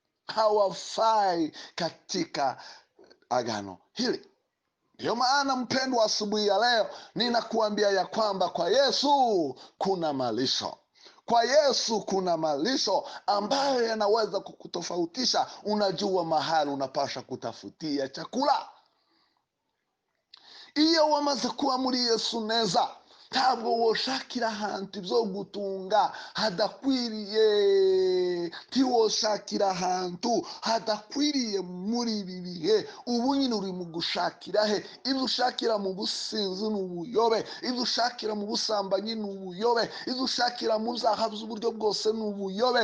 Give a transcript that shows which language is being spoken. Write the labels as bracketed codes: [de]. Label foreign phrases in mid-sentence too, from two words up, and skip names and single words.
[sw] hawafai katika agano hili. Ndio maana mpendwa, asubuhi ya leo ninakuambia ya kwamba kwa Yesu kuna malisho. Kwa Yesu kuna malisho ambayo yanaweza kukutofautisha. Unajua mahali unapasha kutafutia chakula. [rw] Iyo wamaze kuba muri Yesu neza, ntabwo woshakira ahantu ibyo gutunga hadakwiriye. Ntiwoshakira ahantu hadakwiriye muri ibi bihe. Ubu nyine uri mu gushakira he? Ibyo ushakira mu businzi ni ubuyobe, ibyo ushakira mu busambanyi ni ubuyobe, ibyo ushakira mu byaha by'uburyo bwose ni ubuyobe.